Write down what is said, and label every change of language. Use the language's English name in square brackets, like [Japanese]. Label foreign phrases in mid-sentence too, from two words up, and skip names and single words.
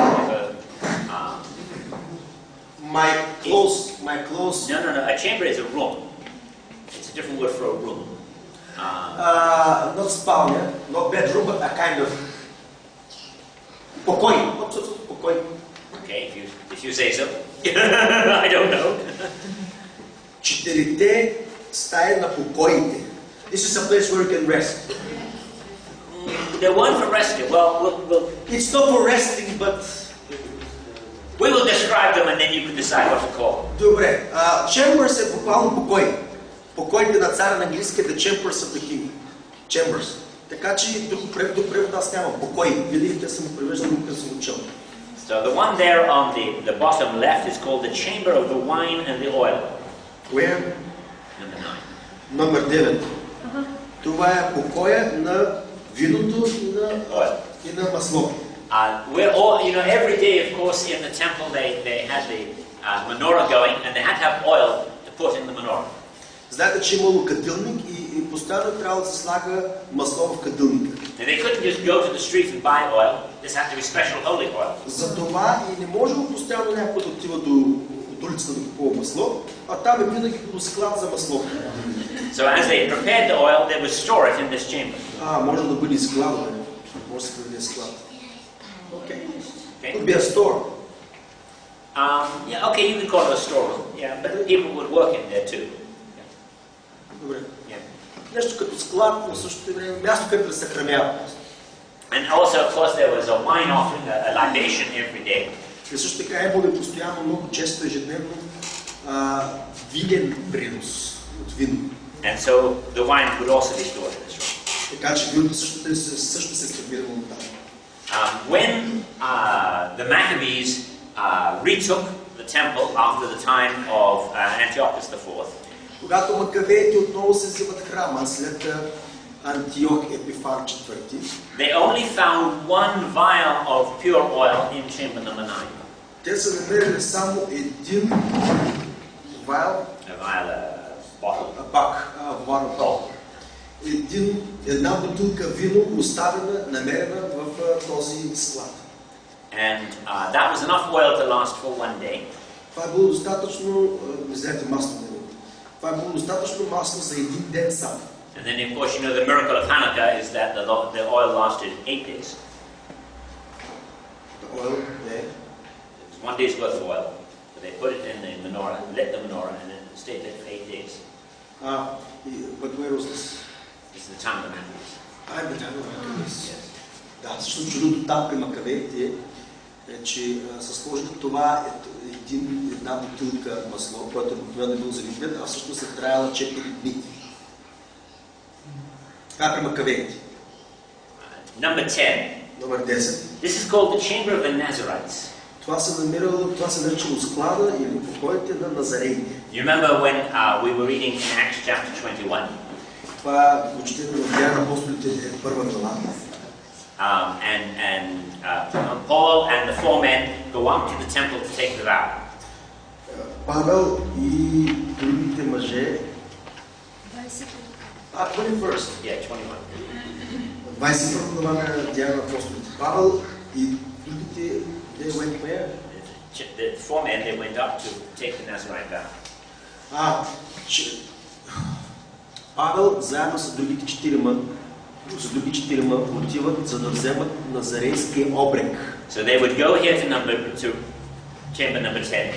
[English] my close. No. A chamber is a room. It's a different word for a room. Not spalnia, not bedroom, but a kind of покой. [Bulgarian] Покой. [English] Okay, if you say so. I don't know. [Bulgarian] Четирите стаи на покоите. [English] This is a place where you can rest. They're one for resting. Well, It's not for resting, but we will describe them and then you can decide what to call them. [Bulgarian] добре. Chambers е буквално покой. Покоите на царя на английски [English] the chambers of the king. Chambers. [Bulgarian] Така че друг превод аз нямам. Покой. Винаги те съм превеждал, когато съм учил. [English] So the one there on the bottom left is called the chamber of the wine and the oil. Where? Number 9. [Bulgarian] Номер 9. Това е покоя на виното и на маслото. [English] We're all, every day, of course, in the temple they had the menorah going, and they had to have oil to put in the menorah. [Bulgarian] Знаете, че имало кадилник и постоянно трябва да се слага масло в кадилника. [English] And they couldn't just go to the street and buy oil. This had to be special holy oil. [Bulgarian] Затова и не можело постоянно някой да отива до улицата да купува масло, а там е винаги като склад за масло. [English] So as they prepared the oil, they would store it in this chamber. [Bulgarian] Може да бъде склад, може да бъде склад. [English] Okay. Could be a store. Yeah, okay, you can call it a storeroom. Yeah, but people would work in there too. [Bulgarian] Добре. [English] Yeah. [Bulgarian] Нещо като склад, но също време място, където да се съхранява. [English] And also, of course, there was a wine offering, a libation every day. [Bulgarian] И също така е бъде постоянно, много често ежедневно винен принос от вино. [English] And so the wine would also be stored in this room. [Bulgarian] Така че виното също се събирало там. [English] When the Maccabees retook the temple after the time of Antiochus IV, [Bulgarian] когато макавеите отново се взимат храма след Антиох Епифан IV, [English] they only found one vial of pure oil in chamber number 9. [Bulgarian] Те са намерили само един вайл, една бутилка вино, оставена, намерена в този склад. [English] And that was enough oil to last for one day. [Bulgarian] Това е било достатъчно, знаете, масло. Това е било достатъчно масло за един ден само. [English] And then, of course, the miracle of Hanukkah is that the oil lasted 8 days. The oil, yeah. It was 1 day's worth of oil. So they put it in the menorah, lit the menorah, and then it stayed lit for 8 days. But where was this? This is the time of the Maccabees. The time of the Maccabees. [Bulgarian] Да, защото чудото там при Макавеите е, че са сложили това една бутилка масло, което обикновено е било за Библия, а всъщност е трябвало 4 дни. Така при макавеите. [English] Number 10. [Bulgarian] Номер 10. [English] This is called the chamber of the Nazarites. [Bulgarian] Това се наричало склада или покоите на Назареите. [English] You remember when we were reading in Acts chapter 21? [Bulgarian] Това почти в Деяния на апостолите е първа глава. [English] Paul and the 4 men go up to the temple to take the vow. [Bulgarian] Павел и другите мъже. 21. [English] Yeah, 21. [Bulgarian] 21 глава на Деяния на апостолите. Павел и другите, [English] they went where? The 4 men, they went up to take the Nazarite vow. [Bulgarian] Павел заедно с другите 4 отиват, за да вземат назарейския обрек. [English] So they would go here to chamber number 10.